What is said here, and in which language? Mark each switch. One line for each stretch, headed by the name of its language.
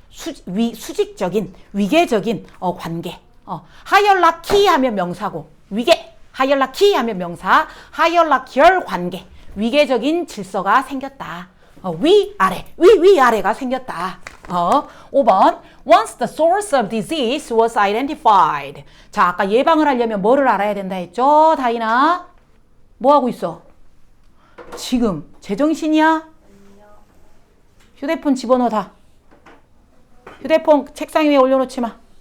Korean: 수직적인, 위계적인 관계. 하이어라키 하면 명사고, 위계. 하이어라키 하면 명사, 하이어라키얼 관계. 위계적인 질서가 생겼다. 위아래, 위아래가 생겼다. 5번.
English: Once the source of disease was identified.
Korean: 자, 아까 예방을 하려면 뭐를 알아야 된다 했죠? 다이나? 뭐 하고 있어? 지금 제정신이야? 휴대폰 집어넣어 다. 휴대폰 책상 위에 올려놓지 마.